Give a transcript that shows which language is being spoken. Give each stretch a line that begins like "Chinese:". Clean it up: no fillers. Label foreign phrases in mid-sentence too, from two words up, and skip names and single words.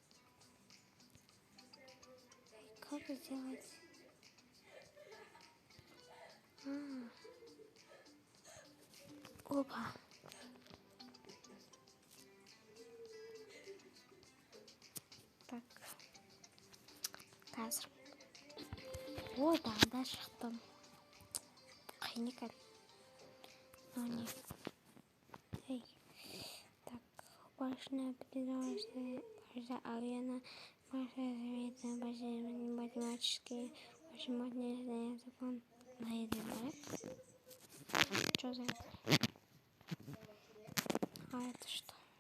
Russian: Как сделать? Опа. Так.
Kazakh: Қазір. Да шықтым. Қиын екен. Не.
Russian: Ей. Так. Башня передавается арена. Математические. Математический закон. Что за это? А это что?